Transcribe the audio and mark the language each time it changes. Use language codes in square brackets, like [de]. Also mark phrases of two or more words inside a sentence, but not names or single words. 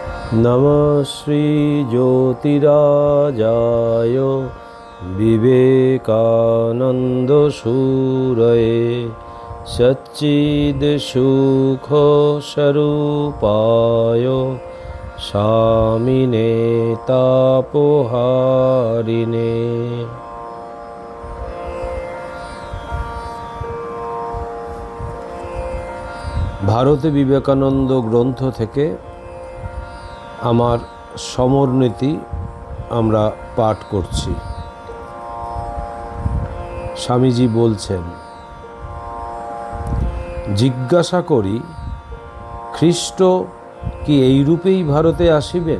[sa] नमः श्री ज्योतिराजाय विवेकानंद सूरये सच्चिदसुख स्वरूपाय स्वामिने तापहारिणे। [bn] ভারতে বিবেকানন্দ গ্রন্থ থেকে আমার সমরনীতি আমরা পাঠ করছি। স্বামীজি বলছেন, জিজ্ঞাসা করি, খ্রিস্ট কি এই রূপেই ভারতে আসিবেন?